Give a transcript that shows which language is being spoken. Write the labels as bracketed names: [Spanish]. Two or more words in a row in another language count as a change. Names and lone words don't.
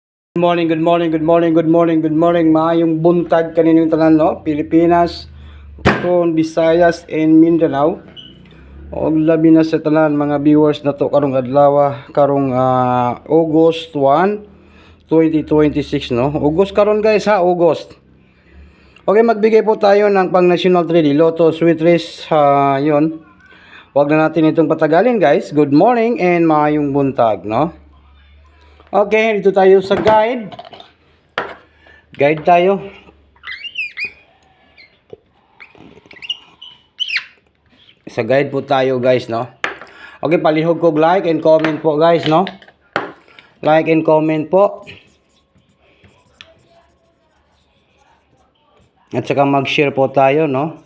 [English] Good morning, good morning, good morning, good morning, good morning. [Cebuano] Maayong buntag kaninyong tanan, no? Pilipinas, Luzon, Visayas, and Mindanao. O labi na sa tanan mga viewers na to karong adlaw, karong August 1, 2026, no? August karon guys ha, August. [Filipino] Okay, magbigay po tayo ng pang National 3D Lotto Sweet Race, yun. Huwag na natin itong patagalin guys. [English] Good morning and [Cebuano] maayong buntag, [English] no? [Filipino] Okay, dito tayo sa guide. Guide tayo. Sa guide po tayo guys, no? Okay, palihog ko [English] like and comment [Filipino] po guys, no? [English] Like and comment [Filipino] po. At saka mag-share po tayo, no?